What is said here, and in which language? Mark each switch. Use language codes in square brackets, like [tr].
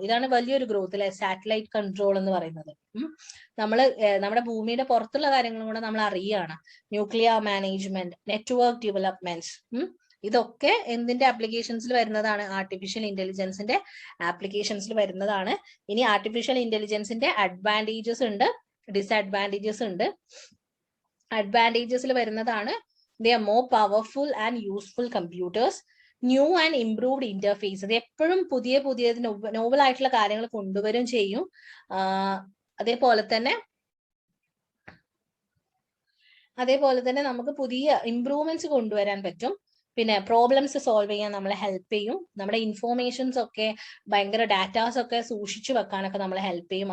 [ml] ഇതാണ് വലിയൊരു ഗ്രോത്ത് അല്ലെ, സാറ്റലൈറ്റ് കൺട്രോൾ എന്ന് പറയുന്നത്. നമ്മുടെ ഭൂമിയുടെ പുറത്തുള്ള കാര്യങ്ങളും കൂടെ നമ്മൾ അറിയുകയാണ്. ന്യൂക്ലിയർ മാനേജ്മെന്റ്, നെറ്റ്വർക്ക് ഡെവലപ്മെന്റ്സ്, ഇതൊക്കെ എന്തിന്റെ ആപ്ലിക്കേഷൻസിൽ വരുന്നതാണ്? ആർട്ടിഫിഷ്യൽ ഇന്റലിജൻസിന്റെ ആപ്ലിക്കേഷൻസിൽ വരുന്നതാണ്. ഇനി ആർട്ടിഫിഷ്യൽ ഇന്റലിജൻസിന്റെ അഡ്വാൻറ്റേജസ് ഉണ്ട്, ഡിസ്അഡ്വാൻറ്റേജസ് ഉണ്ട്. അഡ്വാൻറ്റേജസിൽ വരുന്നതാണ് [en] they are more powerful and useful computers, new and improved interface. [ml] അത് എപ്പോഴും പുതിയ നോവൽ ആയിട്ടുള്ള കാര്യങ്ങൾ കൊണ്ടുവരും ചെയ്യും. അതേപോലെ തന്നെ നമുക്ക് പുതിയ ഇംപ്രൂവ്മെന്റ്സ് കൊണ്ടുവരാൻ പറ്റും. പിന്നെ പ്രോബ്ലംസ് സോൾവ് ചെയ്യാൻ നമ്മളെ ഹെൽപ്പ് ചെയ്യും. നമ്മുടെ ഇൻഫോർമേഷൻസ് ഒക്കെ, ഭയങ്കര ഡാറ്റാസ് ഒക്കെ സൂക്ഷിച്ചു വെക്കാനൊക്കെ നമ്മളെ ഹെൽപ്പ് ചെയ്യും.